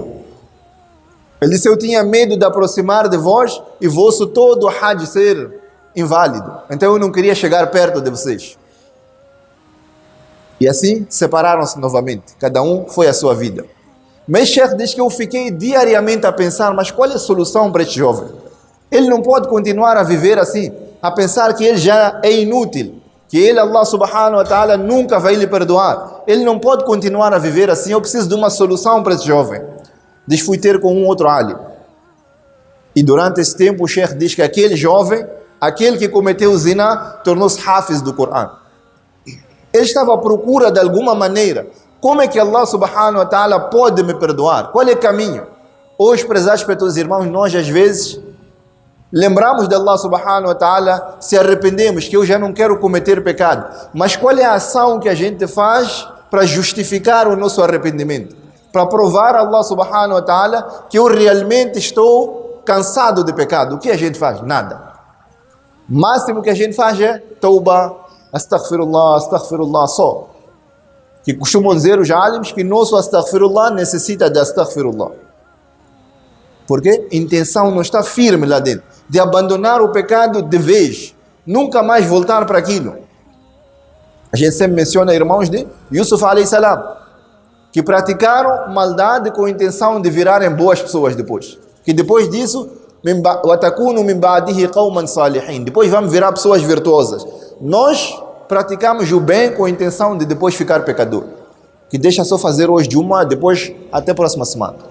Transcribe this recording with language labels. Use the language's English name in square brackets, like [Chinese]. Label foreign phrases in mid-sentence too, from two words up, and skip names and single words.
[Portuguese] Ele disse: eu tinha medo de aproximar de vós e vosso todo o Hajj ser inválido, então eu não queria chegar perto de vocês. E assim separaram-se novamente, cada um foi à sua vida. Mas Sheikh diz que eu fiquei diariamente a pensar: mas qual é a solução para este jovem? Ele não pode continuar a viver assim, a pensar que ele já é inútil, que ele, [Arabic] الله سبحانه وتعالى, [Portuguese] nunca vai lhe perdoar. Ele não pode continuar a viver assim, eu preciso de uma solução para este jovem. Diz: fui ter com um outro alim. E durante esse tempo o Sheikh diz que aquele jovem, aquele que cometeu o zina, tornou-se hafiz do Corão. Ele estava à procura de alguma maneira. Como é que Allah [Arabic] سبحانه وتعالى [Portuguese] pode me perdoar? Qual é o caminho? Hoje, prezados pelos irmãos, nós às vezes lembramos de Allah [Arabic] سبحانه وتعالى, [Portuguese] se arrependemos, que eu já não quero cometer pecado. Mas qual é a ação que a gente faz para justificar o nosso arrependimento? Para provar a Allah [Arabic] سبحانه وتعالى [Portuguese] que eu realmente estou cansado de pecado. O que a gente faz? Nada. O máximo que a gente faz é tauba, astaghfirullah, só. Que costumam dizer os alims que nosso astaghfirullah necessita de astaghfirullah. Porque a intenção não está firme lá dentro, de abandonar o pecado de vez, nunca mais voltar para aquilo. A gente sempre menciona irmãos de Yusuf [Arabic] عليه السلام, [Portuguese] que praticaram maldade com a intenção de virarem boas pessoas depois. Que depois disso, depois vamos virar pessoas virtuosas. Nós praticamos o bem com a intenção de depois ficar pecador. Que deixa só fazer hoje Juma, depois até a próxima semana.